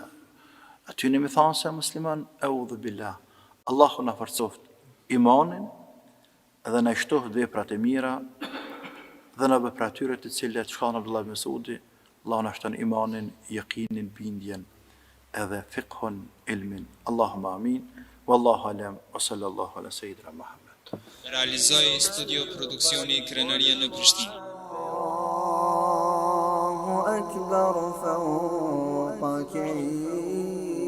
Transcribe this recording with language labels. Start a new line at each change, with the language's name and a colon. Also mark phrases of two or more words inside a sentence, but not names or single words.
Albanian: Aty në mi thanë se musliman,
Arabic: أعوذ بالله,
Albanian: Allahu në forcoft imanin, dhe në shtohet veprat e mira, dhe në veprat tyre të cilat që kanë Abdullah ibn Mesudi, Allahu në shton imanin, yaqinin, bindjen, edhe fiqhun, ilmin.
Arabic: اللهم آمين والله أعلم وصلى الله على سيدنا محمد.
Albanian: Realizoi studio produksioni Krenaria në Prishtinë.
Arabic: الله أكبر فوق